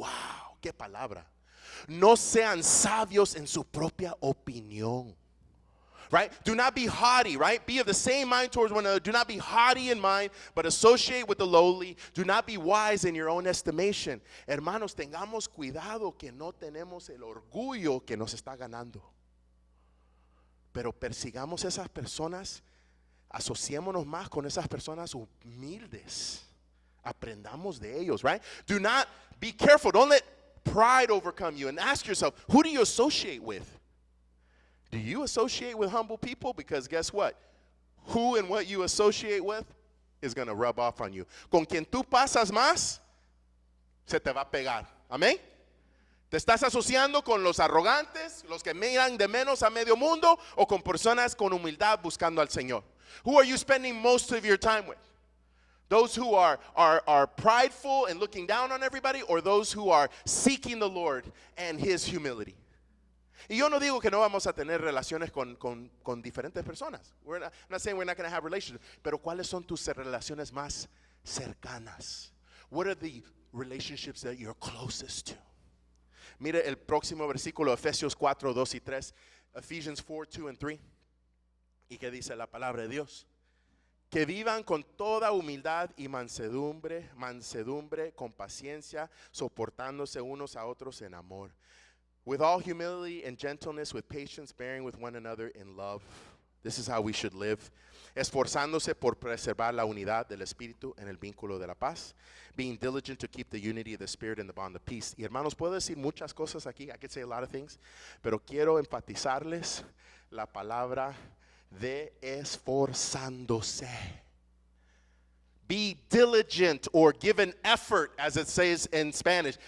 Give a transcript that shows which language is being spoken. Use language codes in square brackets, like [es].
[es] Wow, qué palabra. No sean sabios en su propia opinión. [en] Right? Do not be haughty, right? Be of the same mind towards one another. Do not be haughty in mind, but associate with the lowly. Do not be wise in your own estimation. [es] Hermanos, tengamos cuidado que no tenemos el orgullo que nos está ganando. Pero persigamos esas personas, asociémonos más con esas personas humildes. Aprendamos de ellos, right? [en] Do not be careful. Don't let pride overcome you. And ask yourself, who do you associate with? Do you associate with humble people? Because guess what? Who and what you associate with is going to rub off on you. [es] Con quien tú pasas más, se te va a pegar. Amén. ¿Te estás asociando con los arrogantes, los que miran de menos a medio mundo, o con personas con humildad buscando al Señor? [en] Who are you spending most of your time with? Those who are prideful and looking down on everybody, or those who are seeking the Lord and His humility? [es] Y yo no digo que no vamos a tener relaciones con diferentes personas. [en] We're not saying we're not going to have relationships. [es] Pero ¿cuáles son tus relaciones más cercanas? [en] What are the relationships that you're closest to? [es] Mire el próximo versículo, Efesios 4, 2 y 3. [en] Ephesians 4, 2 and 3. [es] ¿Y qué dice la palabra de Dios? Que vivan con toda humildad y mansedumbre, con paciencia, soportándose unos a otros en amor. [en] with all humility and gentleness, with patience, bearing with one another in love. This is how we should live. [es] Esforzándose por preservar la unidad del Espíritu en el vínculo de la paz. [en] Being diligent to keep the unity of the Spirit in the bond of peace. [es] Y hermanos, puedo decir muchas cosas aquí. [en] I could say a lot of things. [es] Pero quiero enfatizarles la palabra de esforzándose. [en] Be diligent or give an effort, as it says in Spanish.